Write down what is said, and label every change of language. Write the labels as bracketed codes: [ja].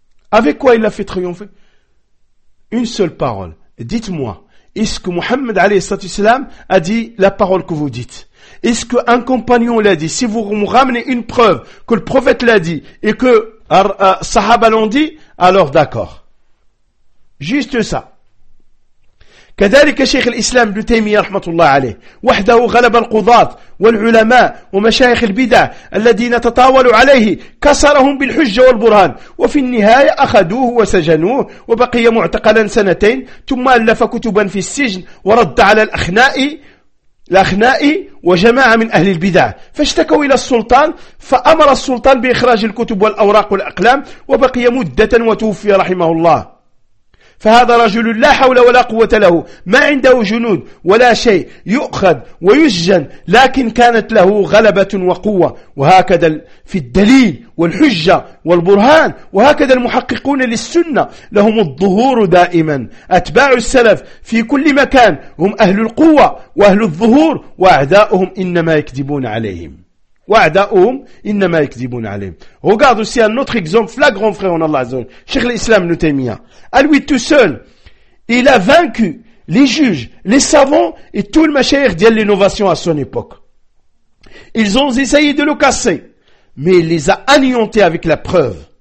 [fr] Avec quoi il l'a fait triompher? Une seule parole. Dites-moi. Est-ce que Muhammad alayhi salatu wasalam a dit la parole que vous dites? Est-ce qu'un compagnon l'a dit? Si vous me ramenez une preuve que le prophète l'a dit et que sahaba l'ont dit, alors d'accord. Juste ça. [ar] كذلك شيخ الإسلام ابن تيمية رحمة الله عليه وحده غلب القضاة والعلماء ومشايخ البدع الذين تطاولوا عليه كسرهم بالحجة والبرهان وفي النهاية أخذوه وسجنوه وبقي معتقلا سنتين ثم ألف كتبا في السجن ورد على الأخنائي وجماعة من أهل البدع فاشتكوا إلى السلطان فأمر السلطان بإخراج الكتب والأوراق والأقلام وبقي مدة وتوفي رحمه الله. فهذا رجل لا حول ولا قوة له، ما عنده جنود ولا شيء، يؤخذ ويسجن، لكن كانت له غلبة وقوة. وهكذا في الدليل والحجة والبرهان، وهكذا المحققون للسنة لهم الظهور دائما. أتباع السلف في كل مكان هم أهل القوة وأهل الظهور، وأعداؤهم إنما يكذبون عليهم. وأعداؤهم إنما يكذبون عليهم. [fr] Regarde aussi un autre exemple flagrant, frère en Allah, Cheikh l'Islam Ibn Taymiyyah. À lui tout seul, il a vaincu les juges, les savants et tout le mashayikh de l'innovation à son époque. Ils ont essayé de le casser, mais il les a anéantis avec la preuve.